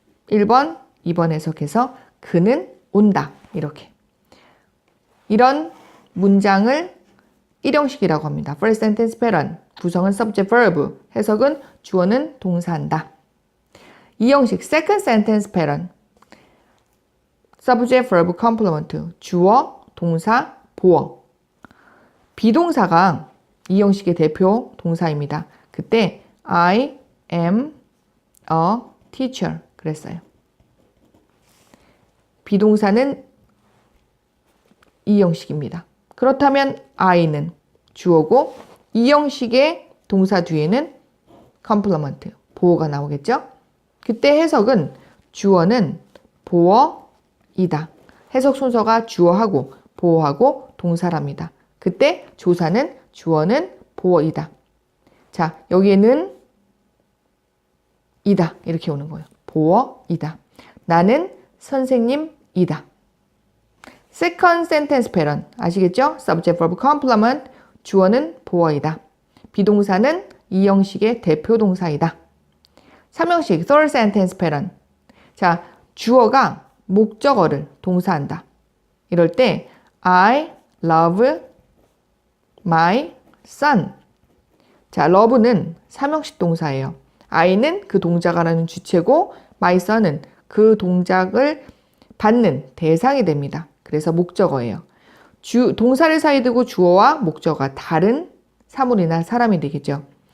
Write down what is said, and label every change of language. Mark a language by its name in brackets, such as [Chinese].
[Korean] 1번, 2번 해석해서 그는 온다. 이렇게. 이런 문장을 1형식이라고 합니다. [English] First sentence pattern. [Korean] 구성은 [English] subject, verb. [Korean] 해석은 주어는 동사한다. 2형식 [English] second sentence pattern. subject, verb, complement. [Korean] 주어, 동사, 보어. 비동사가 이 형식의 대표 동사입니다. 그때 [English] I am a teacher [Korean] 그랬어요. 비동사는 이 형식입니다. 그렇다면 I는 주어고 이 형식의 동사 뒤에는 complement, 보어가 나오겠죠? 그때 해석은 주어는 보어이다. 해석 순서가 주어하고 보어하고 동사랍니다. 그때 조사는 주어는 보어이다. 자, 여기에는 이다. 이렇게 오는 거예요. 보어이다. 나는 선생님이다. [English] Second sentence pattern. [Korean] 아시겠죠? [English] Subject, verb, complement. [Korean] 주어는 보어이다. 비동사는 이 형식의 대표 동사이다. 3형식 [English] third sentence pattern. [Korean] 자, 주어가 목적어를 동사한다. [English] 이럴 때 I love my son. [Korean] 자, love는 3형식 동사예요. I는 그 동작하라는 주체고 my son은 그 동작을 받는 대상이 됩니다. 그래서 목적어예요. 동사를 사이에 두고 주어와 목적어가 다른 사물이나 사람이 되겠죠.